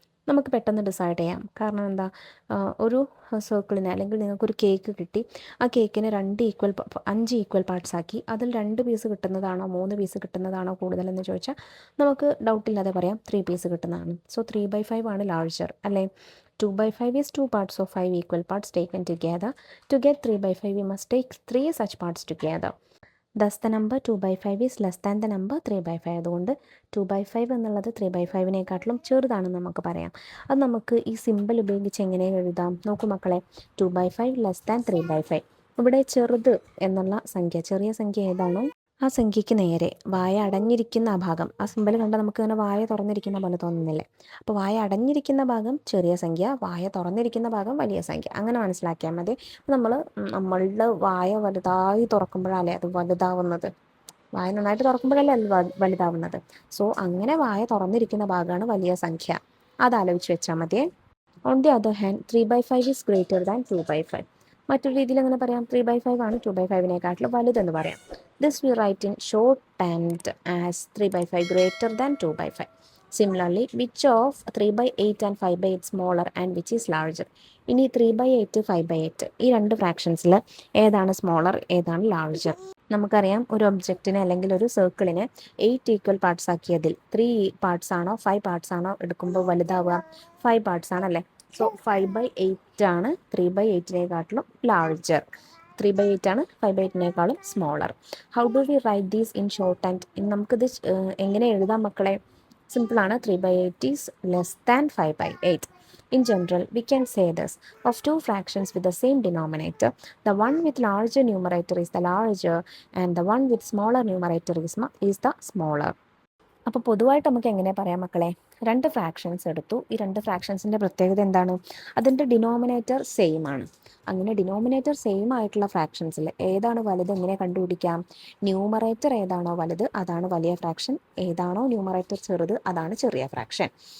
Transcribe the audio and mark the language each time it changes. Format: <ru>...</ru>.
<ml>നമുക്ക് പെട്ടെന്ന് ഡിസൈഡ് ചെയ്യാം. കാരണം എന്താ, ഒരു സർക്കിളിന് അല്ലെങ്കിൽ നിങ്ങൾക്കൊരു കേക്ക് കിട്ടി, ആ കേക്കിന് 5 ഈക്വൽ പാർട്സ് ആക്കി അതിൽ 2 പീസ് കിട്ടുന്നതാണോ 3 പീസ് കിട്ടുന്നതാണോ കൂടുതലെന്ന് ചോദിച്ചാൽ നമുക്ക് ഡൗട്ടില്ലാതെ പറയാം 3 പീസ് കിട്ടുന്നതാണ്. സോ 3/5 ആണ് ലാർജർ അല്ലേ.</ml> <en>2/5 is 2 parts of 5 equal parts taken together. To get 3/5 we must take 3 such parts together. Thus the number 2/5 is less than the number 3/5.</en> <ml>അതുകൊണ്ട് 2/5 എന്നുള്ളത് 3/5നേക്കാട്ടിലും ചെറുതാണെന്ന് നമുക്ക് പറയാം. അത് നമുക്ക് ഈ സിമ്പിൾ ഉപയോഗിച്ച് എങ്ങനെ എഴുതാം നോക്കൂ മക്കളെ.</ml> <en>2/5 less than 3/5.</en> <ml>ഇവിടെ ചെറുത് എന്നുള്ള സംഖ്യ, ചെറിയ സംഖ്യ ഏതാണോ ആ സംഖ്യയ്ക്ക് നേരെ വായ അടഞ്ഞിരിക്കുന്ന ആ ഭാഗം, ആ സിമ്പൽ കണ്ടാൽ നമുക്ക് ഇങ്ങനെ വായ തുറന്നിരിക്കുന്ന പോലെ തോന്നുന്നില്ലേ. അപ്പോൾ വായ അടഞ്ഞിരിക്കുന്ന ഭാഗം ചെറിയ സംഖ്യ, വായ തുറന്നിരിക്കുന്ന ഭാഗം വലിയ സംഖ്യ, അങ്ങനെ മനസ്സിലാക്കിയാൽ മതി. നമ്മളുടെ വായ വലുതായി തുറക്കുമ്പോഴല്ലേ അത് വലുതാവുന്നത്. വായ നന്നായിട്ട് തുറക്കുമ്പോഴല്ലേ അത് വലുതാവുന്നത്. സോ അങ്ങനെ വായ തുറന്നിരിക്കുന്ന ഭാഗമാണ് വലിയ സംഖ്യ. അതാലോചിച്ച് വെച്ചാൽ മതിയേ.</ml> <en>On the other hand 3/5 is greater than 2/5.</en> <ml>മറ്റൊരു രീതിയിൽ അങ്ങനെ പറയാം, 3/5 ആണ് 2/5നേക്കാട്ടിലും വലുതെന്ന് പറയാം.</ml> <en>This we write in shorthand as 3/5 greater than 2/5. Similarly, which of 3/8 and 5/8 smaller and which is larger?</en> <ml>ഇനി 3/8 5/8 ഈ രണ്ട് ഫ്രാക്ഷൻസിൽ ഏതാണ് സ്മോളർ ഏതാണ് ലാർജർ? നമുക്കറിയാം, ഒരു ഒബ്ജക്റ്റിനെ അല്ലെങ്കിൽ ഒരു സർക്കിളിനെ 8 ഈക്വൽ പാർട്സ് ആക്കിയതിൽ 3 പാർട്സ് ആണോ 5 പാർട്സ് ആണോ എടുക്കുമ്പോൾ വലുതാവുക? 5 പാർട്സ് ആണല്ലേ. സോ 5/8 ആണ് 3/8നേക്കാട്ടിലും ലാർജർ. 3/8 ആണ് 5/8നേക്കാളും smaller.</ml> <en>How do we write these in shorthand?</en> <ml>ഇനി നമുക്കിത് എങ്ങനെ എഴുതാം മക്കളെ? സിമ്പിളാണ്.</ml> <en>3/8 is less than 5/8. In general, we can say this: of two fractions with the same denominator, the one with larger numerator is the larger and the one with smaller numerator is the smaller.</en> <ml>അപ്പോൾ പൊതുവായിട്ട് നമുക്ക് എങ്ങനെ പറയാം മക്കളെ? രണ്ട് fractions എടുത്തു. ഈ രണ്ട് ഫ്രാക്ഷൻസിൻ്റെ പ്രത്യേകത എന്താണ്? അതിൻ്റെ ഡിനോമിനേറ്റർ സെയിം ആണ്. അങ്ങനെ ഡിനോമിനേറ്റർ സെയിം ആയിട്ടുള്ള ഫ്രാക്ഷൻസിൽ ഏതാണ് വലുത് എങ്ങനെ കണ്ടുപിടിക്കാം? ന്യൂമറേറ്റർ ഏതാണോ വലുത് അതാണ് വലിയ ഫ്രാക്ഷൻ, ഏതാണോ ന്യൂമറേറ്റർ ചെറുത് അതാണ് ചെറിയ ഫ്രാക്ഷൻ.</ml>